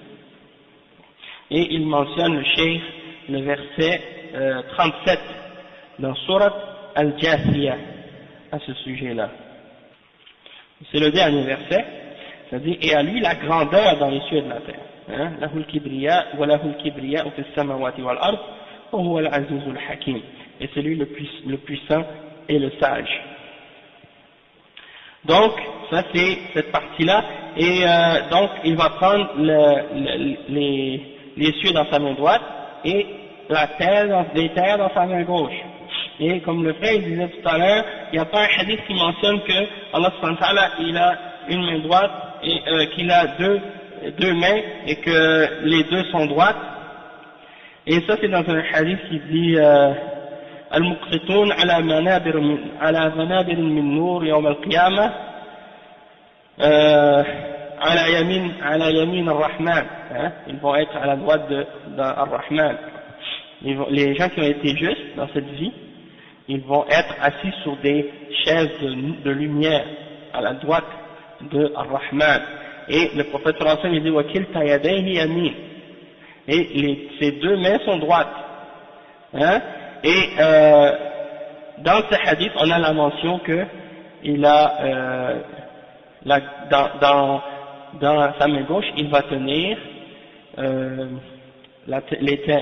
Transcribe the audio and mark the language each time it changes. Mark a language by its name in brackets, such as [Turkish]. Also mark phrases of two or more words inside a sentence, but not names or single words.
[French] Et il mentionne le cheikh, le verset 37 dans Surat Al-Jathiyah à ce sujet-là. C'est le dernier verset, c'est-à-dire et à lui la grandeur dans les cieux de la terre. [Arabic] له الكبرياء وله الكبرياء في السماوات والأرض وهو العزيز الحكيم. [French] Et c'est lui le puissant et le sage. Donc ça c'est cette partie-là, et donc il va prendre les cieux dans sa main droite et les terres dans sa main gauche. Et comme le frère disait tout à l'heure, il n'y a pas un hadith qui mentionne que [Arabic] الله سبحانه وتعالى [French] il a une main droite et qu'il a deux mains et que les deux sont droites. Et ça c'est dans un hadith qui dit [Arabic] المقسطون على منابر من نور يوم القيامة على يمين الرحمن, [French] ils vont être à la droite d'Al-Rahman. Les gens qui ont été justes dans cette vie, ils vont être assis sur des chaises de lumière à la droite de Ar-Rahman. Et le prophète [Arabic] صلى الله عليه وسلم [French] il dit [Arabic] وكلتا يديه يمين, [French] et ces deux mains sont droites, hein? Et dans ce hadith on a la mention que il a dans sa main gauche il va tenir les terres.